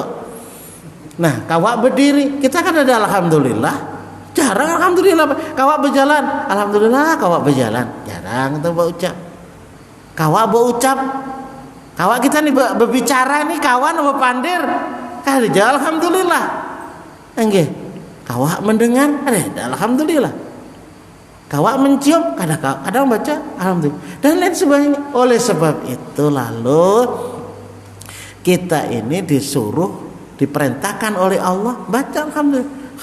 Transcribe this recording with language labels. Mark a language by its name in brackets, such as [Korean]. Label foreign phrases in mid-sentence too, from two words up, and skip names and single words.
[Banjar] Nah, kawak berdiri, kita kan ada alhamdulillah. Jarang alhamdulillah. Kawak berjalan, alhamdulillah kawak berjalan. Jarang kita berucap. Kawak berucap. Kawak kita nih berbicara nih kawan berpandir. Kali alhamdulillah. Enggak. Kawak mendengar, ada alhamdulillah. Kawak mencium, kadang baca alhamdulillah. Dan lain sebagainya. [Indonesian] Oleh sebab itu lalu kita ini diperintahkan oleh Allah baca alhamdulillah.